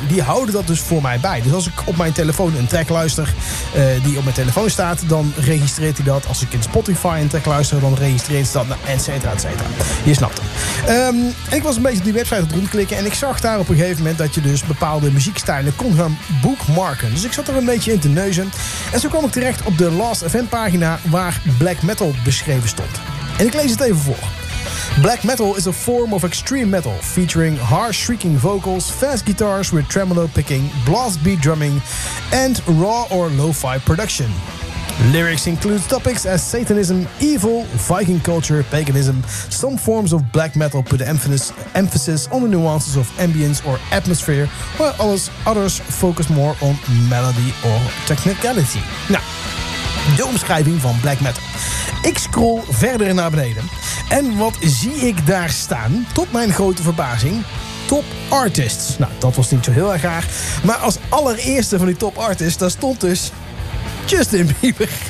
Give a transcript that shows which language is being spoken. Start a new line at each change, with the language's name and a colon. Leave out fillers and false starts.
Dutch: Die houden dat dus voor mij bij. Dus als ik op mijn telefoon een track luister die op mijn telefoon staat, dan registreert hij dat. Als ik in Spotify een track luister, dan registreert hij dat. Nou, et cetera, et cetera. Je snapt het. Ik was een beetje op die website aan het rondklikken. En ik zag daar op een gegeven moment dat je dus bepaalde muziekstijlen kon gaan bookmarken. Dus ik zat er een beetje in te neuzen. En zo kwam ik terecht op de Last FM pagina waar Black Metal beschreven stond. En ik lees het even voor.
English: Black metal is a form of extreme metal featuring harsh shrieking vocals, fast guitars with tremolo picking, blast beat drumming and raw or lo-fi production. Lyrics include topics as Satanism, evil, Viking culture, paganism. Some forms of black metal put emphasis on the nuances of ambience or atmosphere, while others focus more on melody or technicality.
Dutch: Nou, de omschrijving van black metal. Ik scroll verder naar beneden. En wat zie ik daar staan? Tot mijn grote verbazing. Top artists. Nou, dat was niet zo heel erg raar. Maar als allereerste van die top artists, daar stond dus Justin Bieber.